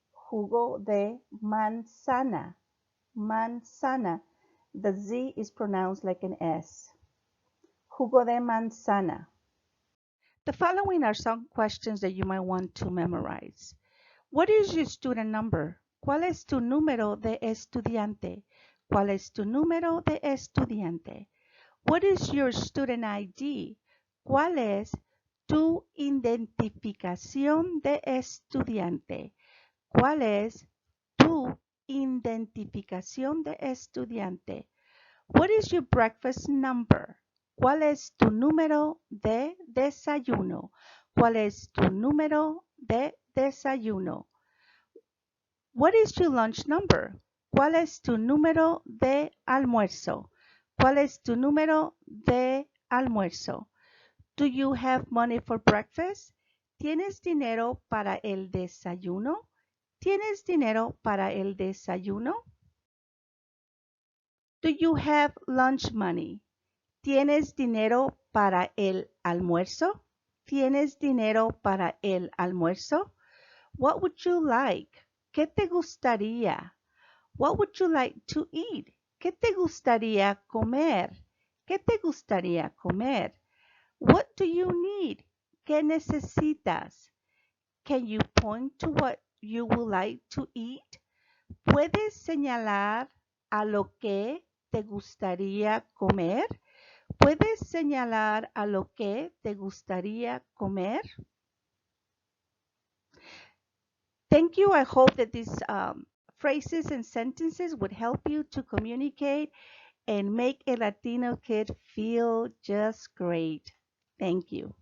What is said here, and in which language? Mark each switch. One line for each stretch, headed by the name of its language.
Spanish: Jugo de manzana. Manzana.
English: The Z is pronounced like an S.
Spanish: Jugo de manzana.
English: The following are some questions that you might want to memorize. What is your student number?
Spanish: ¿Cuál es tu número de estudiante? ¿Cuál es tu número de estudiante?
English: What is your student ID?
Spanish: ¿Cuál es tu identificación de estudiante? ¿Cuál es tu identificación de estudiante?
English: What is your breakfast number?
Spanish: ¿Cuál es tu número de desayuno? ¿Cuál es tu número de desayuno?
English: What is your lunch number?
Spanish: ¿Cuál es tu número de almuerzo? ¿Cuál es tu número de almuerzo?
English: Do you have money for breakfast?
Spanish: ¿Tienes dinero para el desayuno? ¿Tienes dinero para el desayuno?
English: Do you have lunch money?
Spanish: ¿Tienes dinero para el almuerzo? ¿Tienes dinero para el almuerzo?
English: What would you like?
Spanish: ¿Qué te gustaría?
English: What would you like to eat?
Spanish: ¿Qué te gustaría comer? ¿Qué te gustaría comer?
English: What do you need?
Spanish: ¿Qué necesitas?
English: Can you point to what you would like to eat?
Spanish: ¿Puedes señalar a lo que te gustaría comer? ¿Puedes señalar a lo que te gustaría comer?
English: Thank you. I hope that these phrases and sentences would help you to communicate and make a Latino kid feel just great. Thank you.